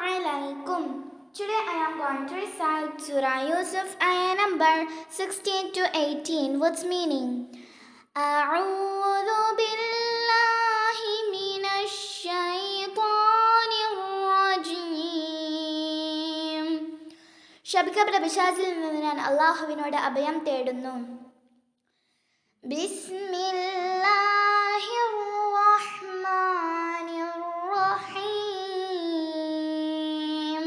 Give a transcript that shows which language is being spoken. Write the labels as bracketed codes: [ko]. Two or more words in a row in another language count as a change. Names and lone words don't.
[ar] alaikum. [en] Today I am going to recite Surah Yusuf, ayah number 16 to 18. What's meaning? [ar] أعوذ بالله من الشيطان الرجيم. [ml] ശപിക്കപ്പെട്ട പിശാചിൽ നിന്ന് ഞാൻ അല്ലാഹുവിനോട് അഭയം തേടുന്നു. [ar] بسم الله الرحمن الرحيم.